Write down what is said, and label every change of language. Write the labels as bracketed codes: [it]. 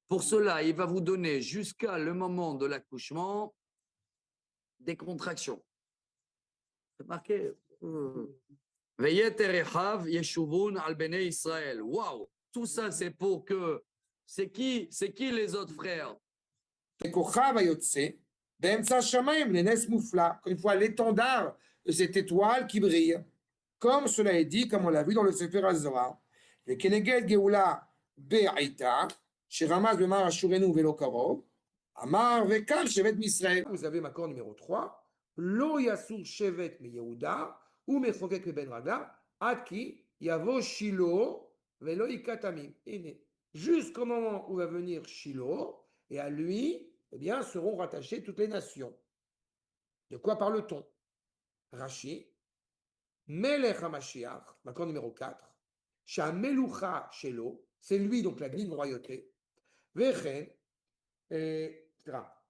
[fr] Pour cela, il va vous donner jusqu'à le moment de l'accouchement des contractions. C'est marqué. [he] Veyeterechav yeshuvun al bnei Israël. [fr] Waouh! Tout ça, c'est pour que. C'est qui les autres frères? [he] כוכב היוצא באמצע השמיים לנס מופלא. [fr] Une fois l'étendard de cette étoile qui brille, comme cela est dit, comme on l'a vu dans le Sefer HaZohar. [he] וכנגד גאולה בעיתה, שרמז במאמר אשורנו ולא קרוב, אמר וכאן שבט מישראל. [fr] Vous avez [he] מקור numéro 3, לא יסור שבט מיהודה ומחוקק מבין רגליו, עד כי יבוא שילה ולא יקט עמים. [fr] הנה, jusqu'au moment où va venir Shiloh, et à lui, eh bien, seront rattachées toutes les nations. De quoi parle-t-on? Rashi, Melech HaMashiach, l'accord numéro 4, Shamelucha Shelo, c'est lui donc la ligne de royauté, Vechen, etc.